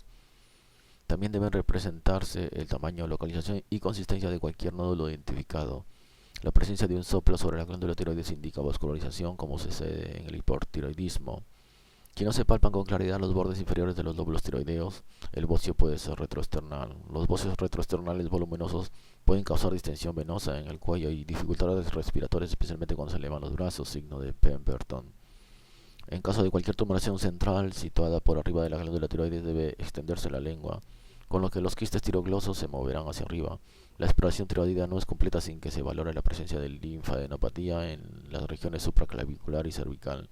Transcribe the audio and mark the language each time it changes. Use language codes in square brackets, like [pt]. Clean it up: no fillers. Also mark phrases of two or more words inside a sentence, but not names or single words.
[es] También deben representarse el tamaño, localización y consistencia de cualquier nódulo identificado. La presencia de un soplo sobre la glándula tiroides indica vascularización, como sucede en el hipotiroidismo. Si no se palpan con claridad los bordes inferiores de los lóbulos tiroideos, el bocio puede ser retroesternal. Los bocios retroesternales voluminosos pueden causar distensión venosa en el cuello y dificultades respiratorias, especialmente cuando se elevan los brazos, signo de Pemberton. En caso de cualquier tumoración central situada por arriba de la glándula tiroides, debe extenderse la lengua, con lo que los quistes tiroglosos se moverán hacia arriba. La exploración tiroidea no es completa sin que se valore la presencia de linfadenopatía en las regiones supraclavicular y cervical.